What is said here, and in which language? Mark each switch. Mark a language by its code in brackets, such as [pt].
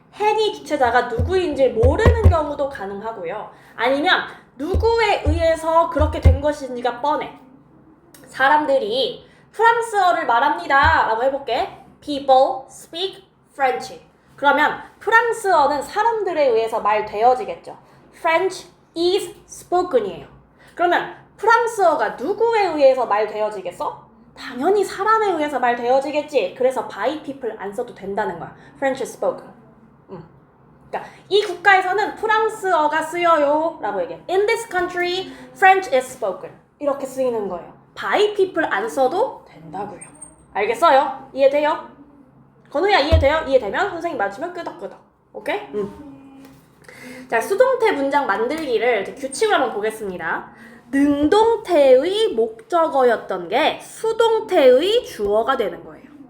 [ko] 행위 주체자가 누구인지 모르는 경우도 가능하고요. 아니면 누구에 의해서 그렇게 된 것인지가 뻔해. 사람들이 프랑스어를 말합니다 라고 해볼게. [en] People speak French. [ko] 그러면 프랑스어는 사람들에 의해서 말되어지겠죠. [en] French is spoken이에요. [ko] 그러면 프랑스어가 누구에 의해서 말되어지겠어? 당연히 사람에 의해서 말되어지겠지. 그래서 [en] by people [ko] 안 써도 된다는 거야. [en] French is spoken. [ko] 그러니까 이 국가에서는 프랑스어가 쓰여요 라고 얘기해. [en] In this country, French is spoken. [ko] 이렇게 쓰이는 거예요. [en] by people [ko] 안 써도 된다고요. 알겠어요? 이해돼요? 건우야 이해돼요? 이해되면 선생님 맞추면 끄덕끄덕. 오케이? 자, 수동태 문장 만들기를 이제 규칙을 한번 보겠습니다. 능동태의 목적어였던 게 수동태의 주어가 되는 거예요.